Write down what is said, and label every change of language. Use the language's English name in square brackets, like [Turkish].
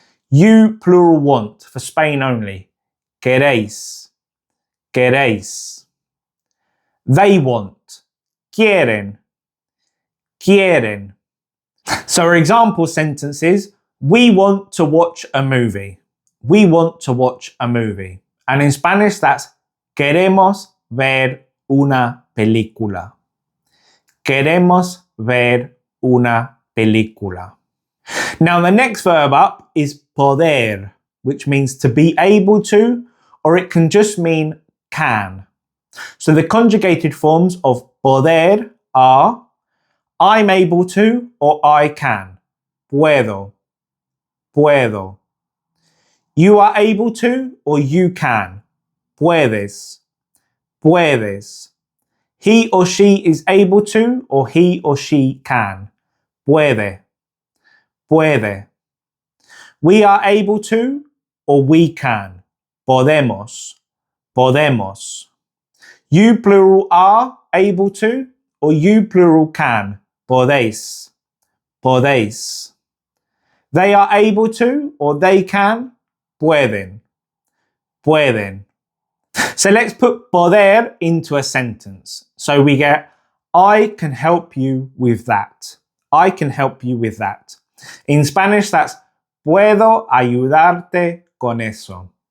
[English] You plural want for Spain only, [Spanish] queréis, queréis. [English] They want, [Spanish] quieren, quieren. [English] So our example sentences, we want to watch a movie. We want to watch a movie. And in Spanish that's [Spanish] queremos ver una película. Queremos ver una película. [English] Now the next verb up is poder, which means to be able to, or it can just mean can. So the conjugated forms of poder are I'm able to or I can. [Spanish] Puedo, puedo. [English] You are able to or you can. [Spanish] Puedes, puedes. [English] He or she is able to or he or she can. [Spanish] Puede, puede. [English] We are able to or we can. [Spanish] Podemos, podemos. [English] You plural are able to or you plural can. [Spanish] Podéis, podéis. [English] They are able to or they can. [Spanish] Pueden, pueden. [English] So let's put poder into a sentence. So we get, I can help you with that. I can help you with that. In Spanish, that's [Spanish] puedo ayudarte con eso.